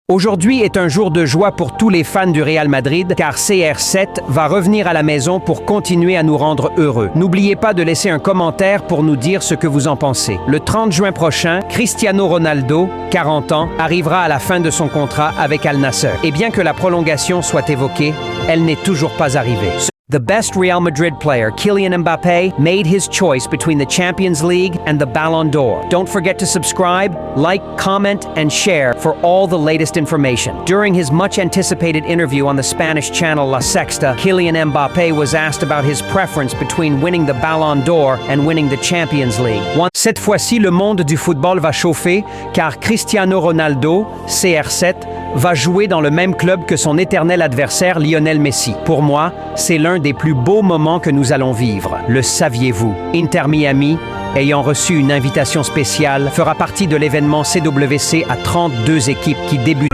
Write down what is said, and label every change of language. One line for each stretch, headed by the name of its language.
French: Aujourd'hui est un jour de joie pour tous les fans du Real Madrid, car CR7 va revenir à la maison pour continuer à nous rendre heureux. N'oubliez pas de laisser un commentaire pour nous dire ce que vous en pensez. Le 30 juin prochain, Cristiano Ronaldo, 40 ans, arrivera à la fin de son contrat avec Al Nassr. Et bien que la prolongation soit évoquée, elle n'est toujours pas arrivée.
English: The best Real Madrid player, Kylian Mbappé, made his choice between the Champions League and the Ballon d'Or. Don't forget to subscribe, like, comment, and share for all the latest information. During his much-anticipated interview on the Spanish channel La Sexta, Kylian Mbappé was asked about his preference between winning the Ballon d'Or and winning the Champions League.
French: Cette fois-ci, le monde du football va chauffer, car Cristiano Ronaldo, CR7, va jouer dans le même club que son éternel adversaire Lionel Messi. Pour moi, c'est l'un des plus beaux moments que nous allons vivre. Le saviez-vous? Inter Miami, ayant reçu une invitation spéciale, fera partie de l'événement CWC à 32 équipes qui débutent.